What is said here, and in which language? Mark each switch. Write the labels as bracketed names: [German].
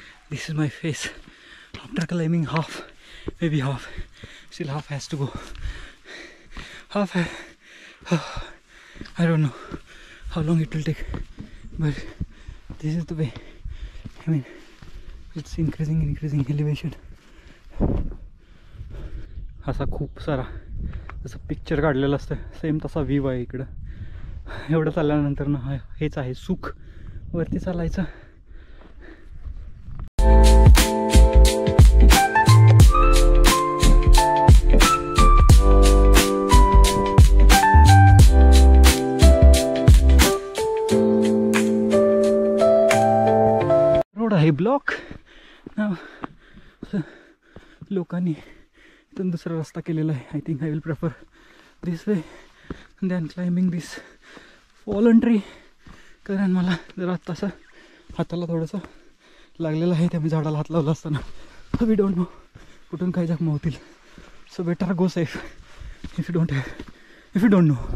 [English] This is my face after climbing half, maybe half. Still half has to go. Half. I don't know how long it will take, but this is the way. I mean, it's increasing elevation. [Marathi] असा खूप सारा जसं picture काढलेलं असतं same तसा view आहे इकडं. एवढं चालल्यानंतर ना हेच आहे सुख. वरती चालायचं. रोड आहे ब्लॉक. लोकांनी इथून दुसरा रस्ता केलेला आहे. [English] I think I will prefer this way than climbing this fallen tree. [Marathi] कारण मला जरा तसं हाताला थोडंसं लागलेलं आहे. त्यामुळे झाडाला हात लावला असताना [English] we don't know [Marathi] कुठून काही जखमा होतील. [English] So better go safe if you don't know.